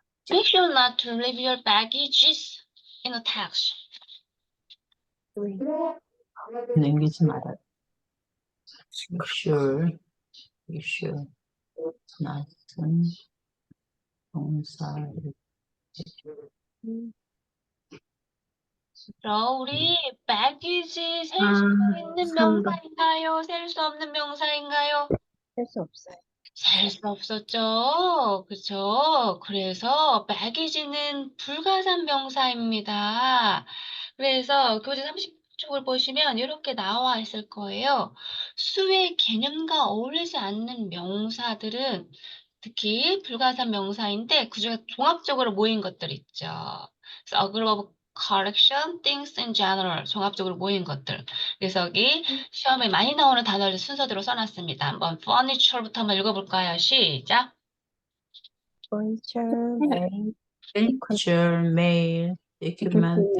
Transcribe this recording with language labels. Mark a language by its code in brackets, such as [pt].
[en] Make sure not to leave your baggages in a taxi. [ko] 남기지 말아요. [en] Sure, sure, not 동사를. [ko] 우리 baggage 셀 수 있는 3번. 명사인가요? 셀 수 없는 명사인가요? 셀 수 없어요. 셀 수 없었죠. 그쵸? 그래서 mag이지는 불가산 명사입니다. 그래서 교재 30쪽을 보시면 이렇게 나와 있을 거예요. 수의 개념과 어울리지 않는 명사들은 특히 불가산 명사인데 그중에 종합적으로 모인 것들 있죠. [en] 그래서 a group of collection, things in general, [ko] 종합적으로 모인 것들. 그래서 여기 시험에 많이 나오는 단어를 순서대로 써놨습니다. 한번 furniture부터 한번 읽어볼까요? 시작. [en] furniture, mail, furniture, mail, equipment,